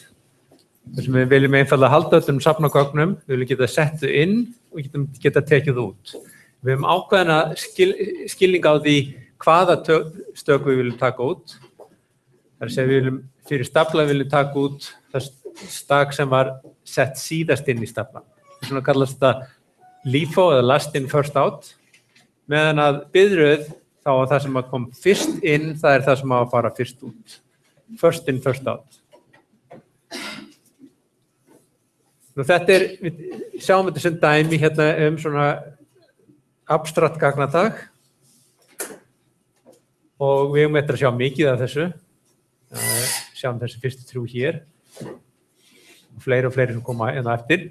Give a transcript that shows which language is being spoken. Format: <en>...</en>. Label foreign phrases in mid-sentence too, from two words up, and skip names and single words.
<is>Þar sem við viljum einfaldlega halda öllum safnagögnum, við viljum geta sett þau inn og geta tekið út. Við höfum ákveðna skilning á því hvaða stök við viljum taka út. Það er að segja við viljum fyrir stafla viljum taka út það stak sem var sett síðast inn í staflan. Svona kallast þetta LIFO eða</is> <en>last in first out.</en> <is>Meðan að biðröð þá að það sem kom fyrst inn, það er það sem á að fara fyrst út.</is> <en>First in, first out.</en> <is>Nú þetta við sjáum þetta sem dæmi hérna svona abstrakt gagnatag og við eftir að sjá mikið af þessu. Sjáum þessi fyrstu þrjú hér. Fleiri og fleiri sem koma hérna eftir.</is>